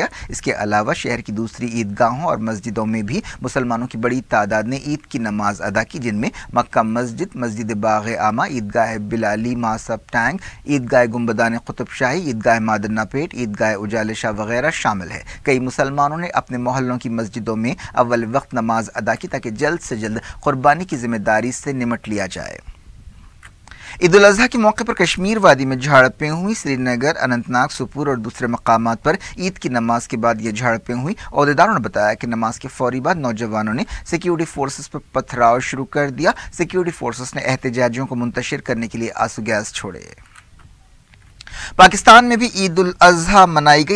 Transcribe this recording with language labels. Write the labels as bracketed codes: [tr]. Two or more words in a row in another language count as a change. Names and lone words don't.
[ur] اس کے علاوہ شہر کی دوسری عیدگاہوں اور مسجدوں میں بھی مسلمانوں کی بڑی تعداد نے عید کی نماز ادا کی، جن میں مکہ مسجد، مسجد باغ عامہ، عیدگاہ بلالی ماسب ٹینک، عیدگاہ گنبدان قطب شاہی، عیدگاہ مادنہ پیٹ، عیدگاہ اجالے شاہ وغیرہ شامل ہے۔ کئی مسلمانوں نے اپنے محلوں کی مسجدوں میں اول وقت نماز ادا کی تاکہ جلد سے جلد قربانی کی ذمہ داری سے نمٹ لیا جائے۔ عید الاضحیٰ کے موقع پر کشمیر وادی میں جھڑپیں ہوئی۔ سری نگر، اننت ناگ، سوپور اور دوسرے مقامات پر عید کی نماز کے بعد یہ جھڑپیں ہوئی۔ عہدیداروں نے بتایا کہ نماز کے فوری بعد نوجوانوں نے سیکیورٹی فورسز پر پتھراؤ شروع کر دیا۔ سیکیورٹی فورسز نے احتجاجیوں کو منتشر کرنے کے لیے آنسو گیس چھوڑے۔ پاکستان میں بھی عید الاضحیٰ منائی گئی۔